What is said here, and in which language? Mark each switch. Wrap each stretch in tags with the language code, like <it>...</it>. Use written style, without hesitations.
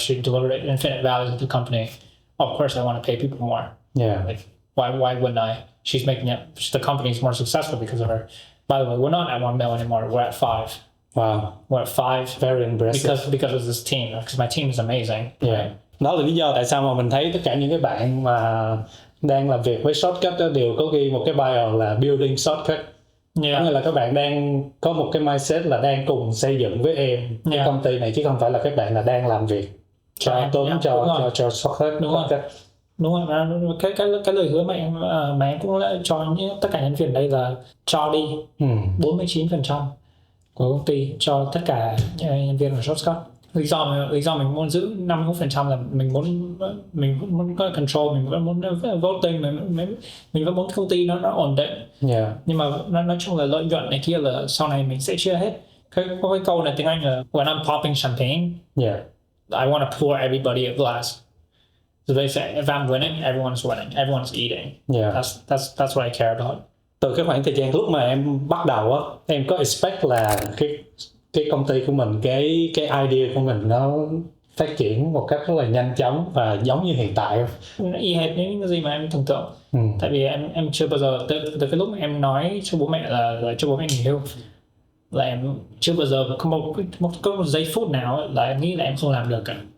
<en>She delivered infinite value to the company. Of course, I want to pay people more. Yeah. Like, why wouldn't I? She's making it. The company's more successful because of her. By the way, we're not at 1 mil anymore. We're at 5. Wow. We're at 5. Very impressive. Because of this team. Because my team is amazing. Yeah.</en> <vi>Đó là lý do tại sao mà mình thấy tất cả những cái bạn mà đang làm việc với Shortcut đó đều có ghi một cái bio là building Shortcut. Có nghĩa là các bạn đang có một cái mindset là đang cùng xây dựng với em cái công ty này, chứ không phải là các bạn là đang làm việc cho Tuấn, cho Shortcut. Đúng rồi. Cái lời hứa mà em cũng đã cho tất cả nhân viên đây là cho đi 49% của công ty cho tất cả nhân viên của Shortcut. Lý do mình muốn giữ 51% là mình muốn có control, mình vẫn muốn voting, mình vẫn muốn công ty nó ổn định. Nhưng mà nói chung là lợi nhuận này kia là sau này mình sẽ chia hết. Có cái câu này tiếng Anh là</vi> <en>when I'm popping champagne, I want to pour everybody a glass. So they say if I'm winning, everyone's winning, everyone's eating. Yeah. That's what I care about.</en> <vi>Từ cái khoảng thời gian lúc mà em bắt đầu á, em có expect là cái công ty của mình, cái idea của mình nó phát triển một cách rất là nhanh chóng và giống như hiện tại không? Y hệt những cái gì mà em tưởng tượng. Tại vì em chưa bao giờ từ cái lúc mà em nói cho bố mẹ là cho bố mẹ nghỉ hưu, là em chưa bao giờ có một giây phút nào là em nghĩ là em không làm được cả.</vi>